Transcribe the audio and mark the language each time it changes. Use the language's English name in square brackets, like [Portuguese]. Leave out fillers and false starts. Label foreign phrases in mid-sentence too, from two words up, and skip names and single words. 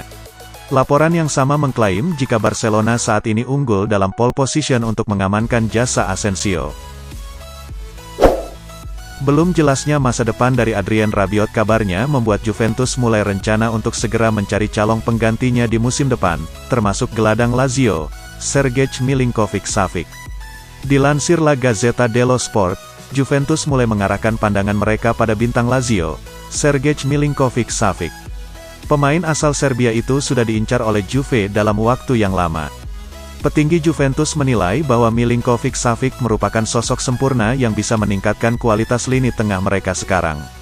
[Indonesian] Laporan yang sama mengklaim jika Barcelona saat ini unggul dalam [English] pole position [Indonesian] untuk mengamankan jasa Asensio. Belum jelasnya masa depan dari Adrien Rabiot kabarnya membuat Juventus mulai rencana untuk segera mencari calon penggantinya di musim depan, termasuk gelandang Lazio, Sergej Milinkovic-Savic. Dilansir La Gazzetta dello Sport, Juventus mulai mengarahkan pandangan mereka pada bintang Lazio, Sergej Milinkovic-Savic. Pemain asal Serbia itu sudah diincar oleh Juve dalam waktu yang lama. Petinggi Juventus menilai bahwa Milinkovic-Savic merupakan sosok sempurna yang bisa meningkatkan kualitas lini tengah mereka sekarang.